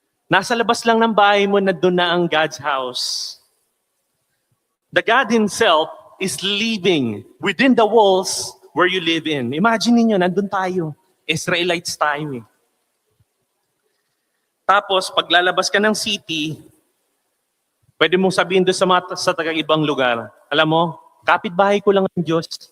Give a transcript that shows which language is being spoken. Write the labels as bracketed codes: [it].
[tl] Nasa labas lang ng bahay mo na doon na ang God's house. [en] The God Himself is living within the walls where you live in. [tl] Imagine niyo, nandun tayo. Israelites tayo . Tapos, paglalabas ka ng city, pwede mong sabihin doon sa taga-ibang lugar, alam mo, kapitbahay ko lang ang Diyos.